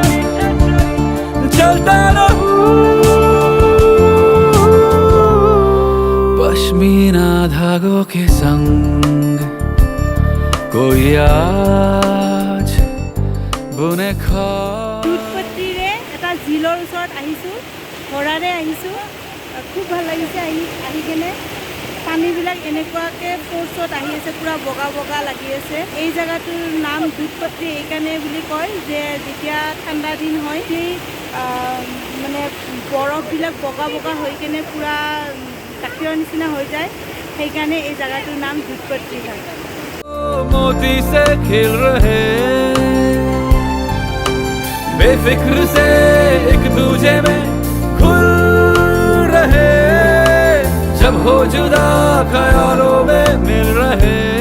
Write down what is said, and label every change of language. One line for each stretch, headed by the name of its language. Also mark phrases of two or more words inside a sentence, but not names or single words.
Hindi: चलता रहूं पश्मीना धागों के संग कोई आज बुने खा
Assamese: দুধপত্ৰীৰে এটা জিলৰ ওচৰত আহিছোঁ ঘোঁৰাৰে আহিছোঁ খুব ভাল লাগিছে আহি কেনে পানীবিলাক এনেকুৱাকৈ ফ'ৰ্চত আহি আছে পূৰা বগা বগা লাগি আছে এই জেগাটোৰ নাম দুধপত্ৰী এইকাৰণে বুলি কয় যে যেতিয়া ঠাণ্ডা দিন হয় সেই মানে বৰফবিলাক বগা বগা হৈ কেনে পূৰা গাখীৰৰ নিচিনা হৈ যায় সেইকাৰণে এই জেগাটোৰ নাম দুধপত্ৰী হয়
Hindi: मोती से खिल रहे बेफिक्र से एक दूजे में खुल रहे जब हो जुदा ख्यालों में मिल रहे